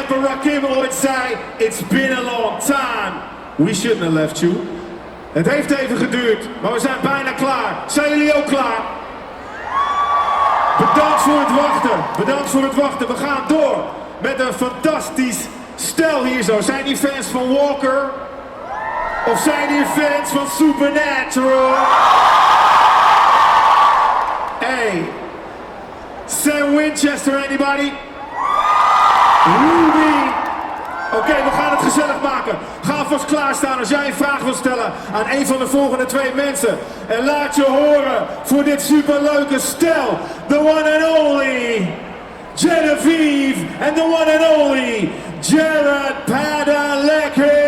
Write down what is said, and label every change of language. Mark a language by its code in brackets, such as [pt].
[nl] Rakim ooit zei, [en] it's been a long time. We shouldn't have left you. [nl] Het heeft even geduurd, maar we zijn bijna klaar. Zijn jullie ook klaar? Bedankt voor het wachten. Bedankt voor het wachten. We gaan door met een fantastisch stel hier zo. Zijn die fans van Walker? Of zijn die fans van Supernatural? [en] Hey, Sam Winchester, anybody? Ruby. [nl] Oké, we gaan het gezellig maken. Ga vast klaarstaan als jij een vraag wil stellen aan een van de volgende twee mensen. En laat je horen voor dit superleuke stel. [en] The one and only Genevieve and the one and only Padalecki.